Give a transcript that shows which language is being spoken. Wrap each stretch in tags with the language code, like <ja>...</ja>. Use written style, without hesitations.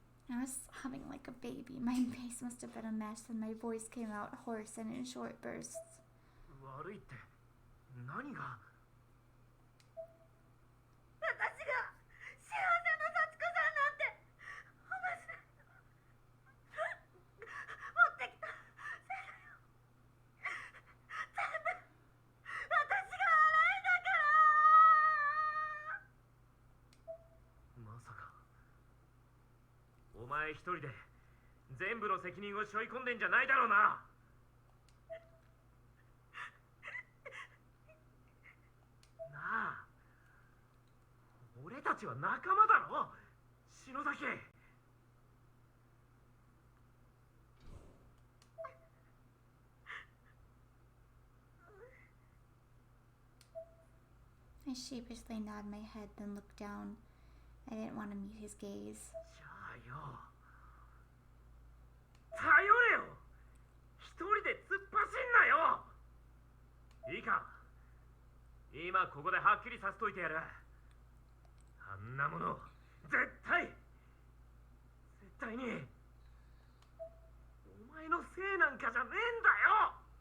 <en>I was sobbing like a baby. My face must have been a mess, and my voice came out hoarse and in short bursts.</en> <ja>悪いって何が？私が幸せな幸子さんなんて同じだ。持ってきたせいだよ。全部私が悪いんだから。まさかお前一人で全部の責任を背負い込んでんじゃないだろうな。なあ、俺たちは仲間だろ、篠崎。</ja> <en>I sheepishly nodded my head, then looked down. I didn't want to meet his gaze.</en> <ja>じゃあよ、頼れよ。一人で突っ走んなよ。いいか、い今ここではっきりさせといてやる。あんなもの絶対にお前のせいなんかじゃねえんだよ。</ja>